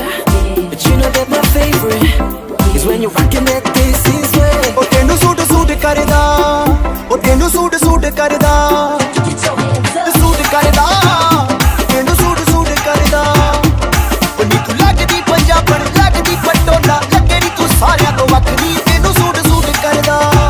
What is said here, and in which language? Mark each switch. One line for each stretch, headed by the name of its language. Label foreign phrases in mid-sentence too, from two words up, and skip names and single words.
English: But you know that my favorite is when you're rocking that this is way.
Punjabi: ਓ ਤੈਨੂੰ ਸੂਟ ਸੂਟ ਕਰਦਾ, ਓ ਤੈਨੂੰ ਸੂਟ ਸੂਟ ਕਰਦਾ, ਸੂਟ ਕਰਦਾ, ਤੈਨੂੰ ਸੂਟ ਸੂਟ ਕਰਦਾ. ਓ ਨੀ ਤੂੰ ਲੱਗਦੀ ਪੰਜਾਬਣ, ਲੱਗਦੀ ਪਟੋਲਾ, ਲੱਗੇ ਨੀ ਤੂੰ ਸਾਰਿਆਂ ਤੋਂ ਵੱਖਰੀ, ਤੈਨੂੰ ਸੂਟ ਸੂਟ ਕਰਦਾ.